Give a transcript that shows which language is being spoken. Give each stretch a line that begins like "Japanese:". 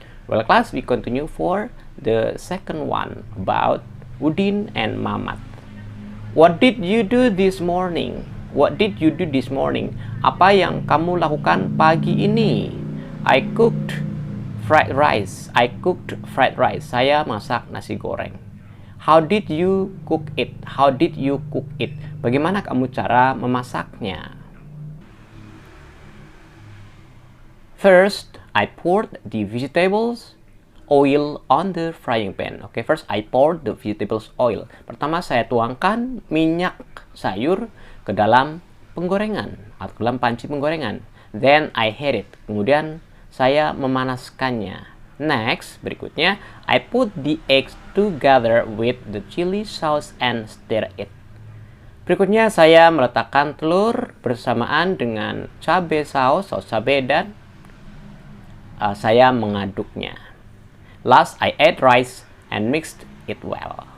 English: Well, class, we continue for the second one about Udin and Mamat. What did you do this morning? What did you do this morning?
Indonesian: Apa yang kamu lakukan pagi ini?
English: I cooked fried rice. I cooked fried rice.
Indonesian: Saya masak nasi goreng.
English: How did you cook it? How did you cook it?
Indonesian: Bagaimana kamu cara memasaknya?
English: First, I poured the vegetables oil on the frying pan. Okay, first I poured the vegetables oil.
Indonesian: Pertama, saya tuangkan minyak sayur ke dalam penggorengan atau dalam panci penggorengan.
English: Then I heat it.
Indonesian: Kemudian saya memanaskannya.
English: Next,
Indonesian: berikutnya,
English: I put the eggs together with the chili sauce and stir it.
Indonesian: Berikutnya, saya meletakkan telur bersamaan dengan cabai saus cabai, dan saya mengaduknya.
English: Last, I add rice and mixed it well.